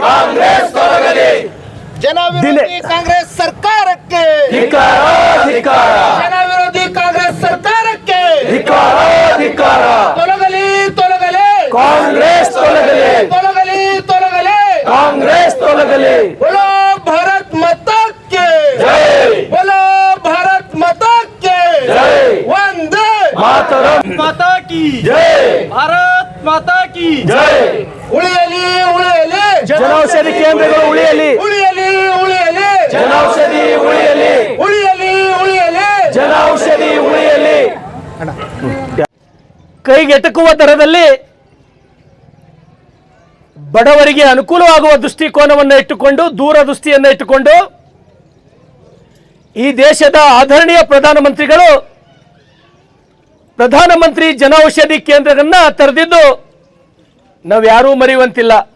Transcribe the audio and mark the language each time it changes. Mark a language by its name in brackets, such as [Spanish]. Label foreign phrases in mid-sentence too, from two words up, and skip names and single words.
[Kannada] ಜನ ವಿರೋಧಿ ಕಾಂಗ್ರೆಸ್ ಸರ್ಕಾರಕ್ಕೆ ಜನ ವಿರೋಧಿ ಕಾಂಗ್ರೆಸ್ ಸರ್ಕಾರಕ್ಕೆ ತೊಲಗಲಿ ತೊಲಗಲಿ ಕಾಂಗ್ರೆಸ್ ತೊಲಗಲಿ ತೊಲಗಲಿ ತೊಲಗಲಿ ಕಾಂಗ್ರೆಸ್ ತೊಲಗಲಿ [Hindi] बोलो भारत माता के जय बोलो भारत माता के जय वंदे मातरम माता की जय भारत माता की जय [Kannada] ಉಳಿಯಲಿ ಉಳಿಯಲಿ ಜನೌಷಧಿ ಕೇಂದ್ರಗಳು ಉಳಿಯಲಿ ಉಳಿಯಲಿ ಉಳಿಯಲಿ ಜನೌಷಧಿ ಉಳಿಯಲಿ ಉಳಿಯಲಿ ಉಳಿಯಲಿ ಜನೌಷಧಿ ಉಳಿಯಲಿ ಕೈಗೆಟಕುವ ದರದಲ್ಲಿ ಬಡವರಿಗೆ ಅನುಕೂಲವಾಗುವ ದೃಷ್ಟಿಕೋನವನ್ನು ಇಟ್ಟುಕೊಂಡು ದೂರದೃಷ್ಟಿಯನ್ನು ಇಟ್ಟುಕೊಂಡು ಈ ದೇಶದ ಆದರಣೀಯ ಪ್ರಧಾನಮಂತ್ರಿಗಳು ಪ್ರಧಾನಮಂತ್ರಿ ಜನೌಷಧಿ ಕೇಂದ್ರಗಳನ್ನ ತೆರೆದಿದ್ದು ನಾವು ಯಾರೂ ಮರೆಯುವಂತಿಲ್ಲ.